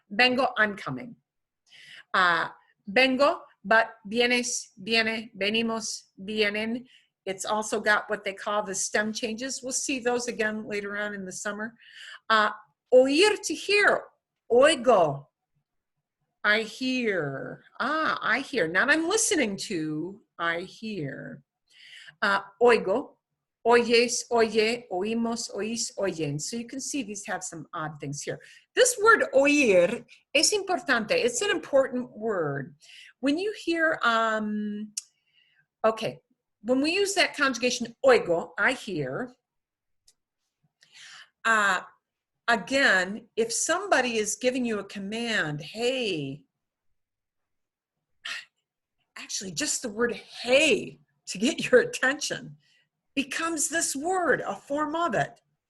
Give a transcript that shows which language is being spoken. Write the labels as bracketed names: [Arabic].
[Spanish] Vengo, [English] I'm coming. [Spanish] Vengo, but vienes, viene, venimos, vienen. [English] It's also got what they call the stem changes. We'll see those again later on in the summer. Oír, to hear. Oigo, I hear. I hear. Not I'm listening to, I hear. [Spanish] Oigo, oyes, oye, oímos, oís, oyen. [English] So you can see these have some odd things here. This word oír [Spanish] es importante. [English] It's an important word. When you hear, okay, when we use that conjugation oigo, I hear, again, if somebody is giving you a command, hey, actually just the word hey, to get your attention becomes this word, a form of it.